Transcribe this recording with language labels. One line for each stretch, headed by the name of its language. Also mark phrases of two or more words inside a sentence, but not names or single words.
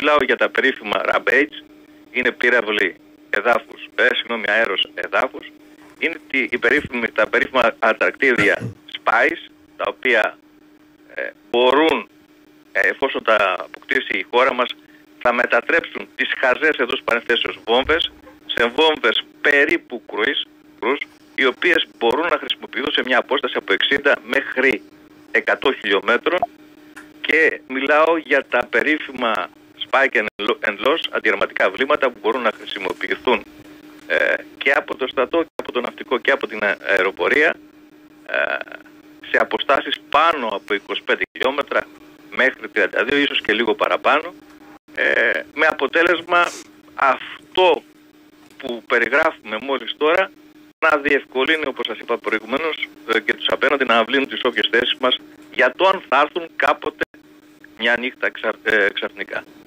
Greek: Μιλάω για τα περίφημα Rampage, είναι πύραυλοι αέρος εδάφους, είναι τα περίφημα ατρακτήδια Spice, τα οποία μπορούν, εφόσον τα αποκτήσει η χώρα μας, θα μετατρέψουν τις χαζές εντός παρενθέσεως βόμβες σε βόμβες περίπου κρουζ, οι οποίες μπορούν να χρησιμοποιηθούν σε μια απόσταση από 60 μέχρι 100 χιλιόμετρων, και μιλάω για τα περίφημα
English: spike and loss
Greek: αντιαρματικά βλήματα που μπορούν να χρησιμοποιηθούν και από το στρατό και από το ναυτικό και από την αεροπορία σε αποστάσεις πάνω από 25 χιλιόμετρα μέχρι 32, ίσως και λίγο παραπάνω, με αποτέλεσμα αυτό που περιγράφουμε μόλις τώρα να διευκολύνει, όπως σας είπα προηγουμένως, και τους απέναντι να αυλύνουν τις όποιες θέσεις μας για το αν θα έρθουν κάποτε μια νύχτα ξαφνικά.